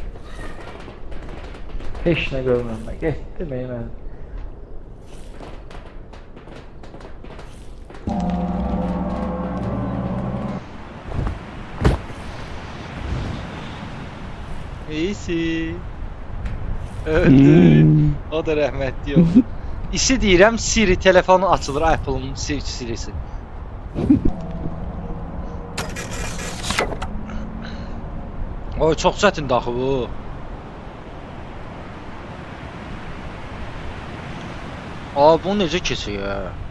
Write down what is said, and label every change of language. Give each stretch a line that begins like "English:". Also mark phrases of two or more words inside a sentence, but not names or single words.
Turkish: Hiç ne görmüyorum ben. Gitti benim. İyisi.
Azerbaijani: Öldü. O da rəhmətli oldu. İsi deyirəm, Siri telefonu açılır, Apple-ın Sirisi. Oy, çox çətindir axı bu. Aa, bu necə keçir?